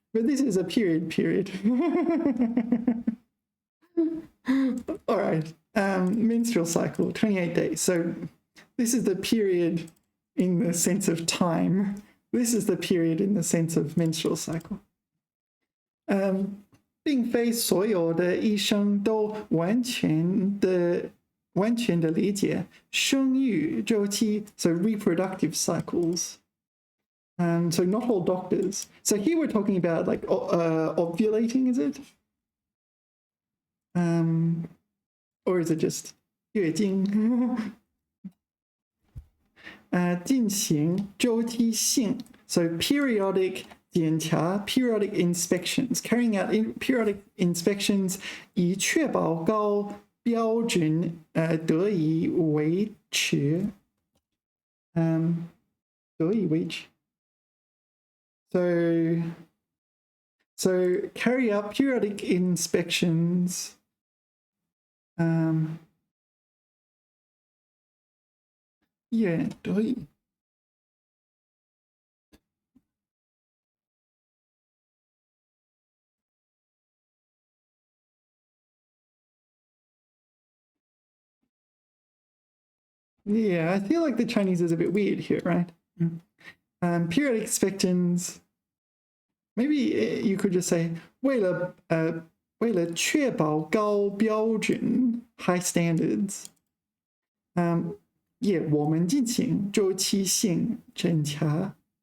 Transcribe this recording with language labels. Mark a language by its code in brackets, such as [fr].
[en] But this is a period. All right, menstrual cycle, 28 days. So this is the period in the sense of time. This is the period in the sense of menstrual cycle. [zh] 并非所有的医生都完全的理解生育周期, [en] so reproductive cycles. So not all doctors. So here we're talking about like ovulating, is it? Or is it just 月经? [zh] 进行周期性, [en] so periodic 检查, periodic inspections, carrying out periodic inspections [zh] 以确保高标准得以维持. 得以维持. [en] So carry out periodic inspections. Yeah, 得以. Yeah, I feel like the Chinese is a bit weird here, right? Periodic inspections. Maybe you could just say [zh] 为了确保高标准 [en] high standards. [zh] Yeah, 我们进行周期性检查.